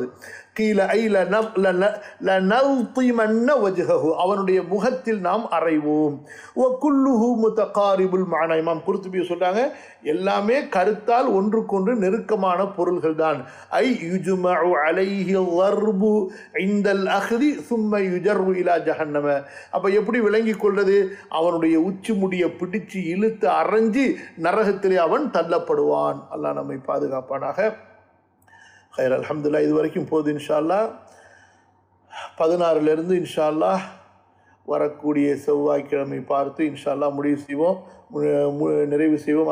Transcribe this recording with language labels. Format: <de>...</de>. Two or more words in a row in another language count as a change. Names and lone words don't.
<ta>கீழே அவனுடைய முகத்தில் நாம் அறைவோம். இமாம் குர்துபி சொல்றாங்க, எல்லாமே கருத்தால் ஒன்றுக்கொன்று நெருக்கமான பொருள்கள் தான்.</ta> <ar>أي يجمع عليه ضربு عند الأخذ ثم يجر الى ஜஹன்னம.</ar> <ta>அப்ப எப்படி விளங்கி கொள்வது? அவனுடைய உச்சி முடியை பிடிச்சு இழுத்து அரைஞ்சி நரகத்திலே அவன் தள்ளப்படுவான். அல்லாஹ் நம்மை பாதுகாப்பானாக. ஹைர், அல்ஹம்துலில்லாஹ். இது வரைக்கும் போது</ta> <ar>إن شاء الله</ar> <ta>16</ta> <ar>إن شاء الله</ar> <ta>வரக்கூடிய செவ்வாய்க்கிழமை பார்த்து</ta> <ar>إن شاء الله</ar> <ta>முடிவு செய்வோம், நிறைவு செய்வோம்.</ta>